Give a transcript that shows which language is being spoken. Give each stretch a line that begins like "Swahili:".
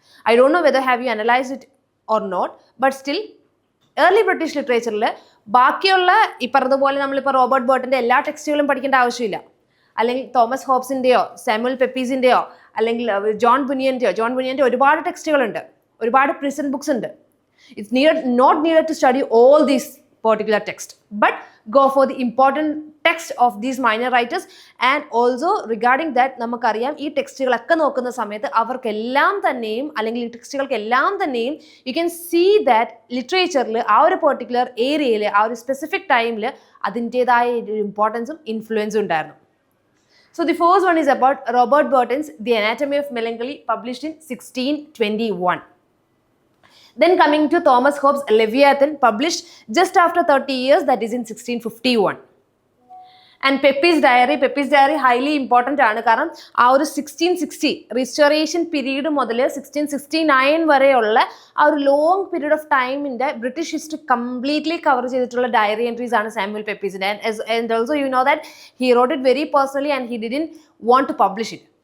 English: I don't know whether have you analyse it or not, but still
Malayalam: early British ലിറ്ററേച്ചറിൽ ബാക്കിയുള്ള ഈ പറഞ്ഞതുപോലെ നമ്മളിപ്പോൾ Robert ബർട്ടൻ്റെ എല്ലാ ടെക്സ്റ്റുകളും പഠിക്കേണ്ട ആവശ്യമില്ല. അല്ലെങ്കിൽ തോമസ് ഹോബ്സിൻ്റെയോ സാമുവൽ പെപ്പീസിൻ്റെയോ അല്ലെങ്കിൽ ജോൺ ബുനിയൻ്റെ ഒരുപാട് ടെക്സ്റ്റുകളുണ്ട്, ഒരുപാട് പ്രിസൺ ബുക്സ് ഉണ്ട്.
English: It's not needed to study all these particular text, but go for the important text of these minor writers. And also regarding that
Malayalam: നമുക്കറിയാം ഈ ടെക്സ്റ്റുകളൊക്കെ നോക്കുന്ന സമയത്ത് അവർക്കെല്ലാം തന്നെയും അല്ലെങ്കിൽ ഈ ടെക്സ്റ്റുകൾക്കെല്ലാം തന്നെയും
English: you can see that
Malayalam: ലിറ്ററേച്ചറിൽ ആ ഒരു പെർട്ടിക്കുലർ ഏരിയയിൽ ആ ഒരു സ്പെസിഫിക് ടൈമിൽ അതിൻ്റേതായ ഒരു ഇമ്പോർട്ടൻസും ഇൻഫ്ലുവൻസും ഉണ്ടായിരുന്നു.
English: So the first one is about Robert Burton's The Anatomy of Melancholy, published in 1621. Then coming to Thomas Hobbes' Leviathan, published just after 30 years, that is in 1651. And Pepys Diary highly important ആണ്.
Malayalam: കാരണം ആ ഒരു 1660 restoration period മുതൽ 1669 വരെയുള്ള ആ ഒരു long period of ടൈമിൻ്റെ British history completely cover ചെയ്തിട്ടുള്ള ഡയറി എൻട്രീസ് ആണ് Samuel പെപ്പീസിൻ്റെ.
English: And also you know that he wrote it very personally and he didn't want to publish it.